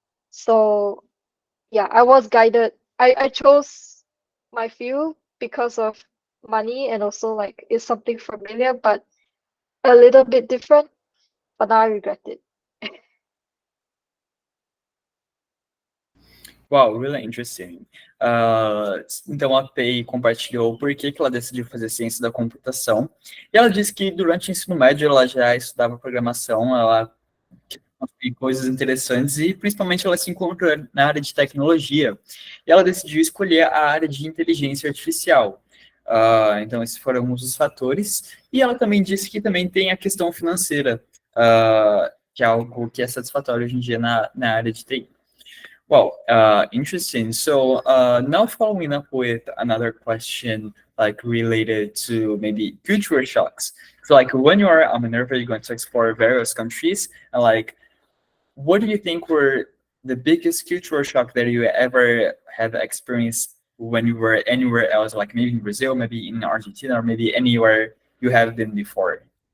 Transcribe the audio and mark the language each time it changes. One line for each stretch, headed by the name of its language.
English: So yeah, I was guided. I chose my field because of money and also like it's something familiar but a little bit different, but now I regret it. Wow, really interesting.
Portuguese: Então a Pei compartilhou por que ela decidiu fazer ciência da computação. E ela disse que durante o ensino médio ela já estudava programação, ela tem coisas interessantes e principalmente ela se encontrou na área de tecnologia. E ela decidiu escolher a área de inteligência artificial. Então esses foram alguns dos fatores. E ela também disse que também tem a questão financeira, que é algo que é satisfatório hoje em dia na área de TI.
English: Well, interesting. So now following up with another question, like related to maybe cultural shocks. So like when you are on Minerva, you're going to explore various countries, and like, what do you think were the biggest cultural shock that you ever have experienced when you were anywhere else, like maybe in Brazil, maybe in Argentina, or maybe anywhere you have been before?